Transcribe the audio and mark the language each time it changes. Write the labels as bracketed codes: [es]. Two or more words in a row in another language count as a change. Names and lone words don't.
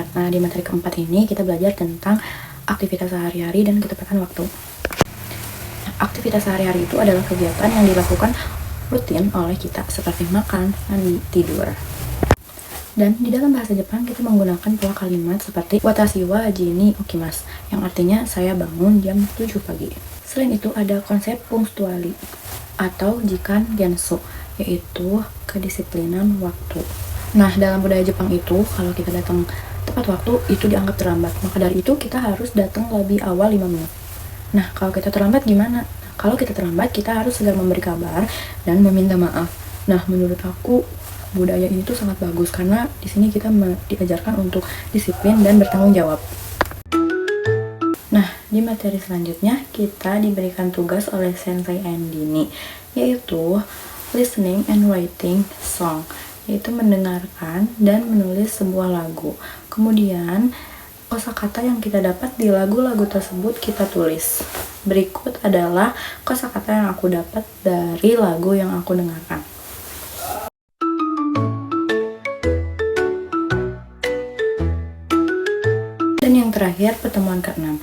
[id] Nah, di materi keempat ini kita belajar tentang aktivitas sehari-hari dan ketepatan waktu. Nah, aktivitas sehari-hari itu adalah kegiatan yang dilakukan rutin oleh kita seperti makan, mandi, tidur. Dan di dalam bahasa Jepang kita menggunakan pola kalimat seperti [ja] 私は じに 起きます, [id] yang artinya saya bangun jam 7 pagi. Selain itu ada konsep punctuali atau [ja] 時間 厳守, [id] yaitu kedisiplinan waktu. Nah, dalam budaya Jepang itu kalau kita datang tepat waktu itu dianggap terlambat. Maka dari itu kita harus datang lebih awal 5 menit. Nah, kalau kita terlambat gimana? Kalau kita terlambat, kita harus segera memberi kabar dan meminta maaf. Nah, menurut aku budaya ini tuh sangat bagus karena di sini kita diajarkan untuk disiplin dan bertanggung jawab. Nah, di materi selanjutnya kita diberikan tugas oleh Sensei Andini, yaitu [en] listening and writing song, [id] yaitu mendengarkan dan menulis sebuah lagu. Kemudian kosakata yang kita dapat di lagu-lagu tersebut kita tulis. Berikut adalah kosakata yang aku dapat dari lagu yang aku dengarkan. Dan yang terakhir, pertemuan ke-6.